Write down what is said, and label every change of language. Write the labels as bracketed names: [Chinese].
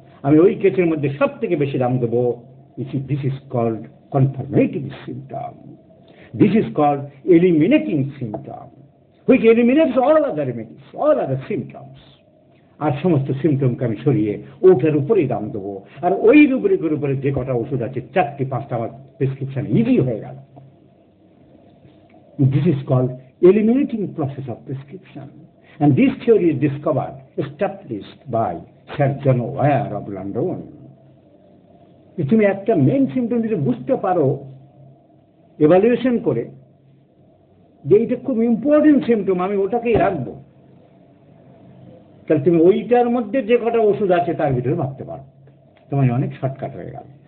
[Bangla] আমি ওই কেসের মধ্যে সব থেকে বেশি দাম দেবো। [English] This is called confirmative symptom, this is called eliminating symptom, which eliminates all other remedies, all other symptoms. [Bangla] আর সমস্ত সিমটমকে আমি সরিয়ে ওটার উপরেই দাম দেবো। আর ওই রুব্রিকের উপরে যে কটা ওষুধ আছে 4টে 5টা আমার প্রেসক্রিপশন ইজি হয়ে গেল। [English] This is called eliminating process of prescription, and this theory is discovered, established by Sir John Ware of London. [Bangla] তুমি একটা মেইন সিমটম যদি বুঝতে পারো এভালুয়েশন করে যে এইটা খুব ইম্পর্টেন্ট সিমটম, আমি ওটাকেই রাখবো, তাহলে তুমি ওইটার মধ্যে যে কটা ওষুধ আছে তার ভিতরে ভাবতে পারো, তোমার অনেক শর্টকাট হয়ে গেল।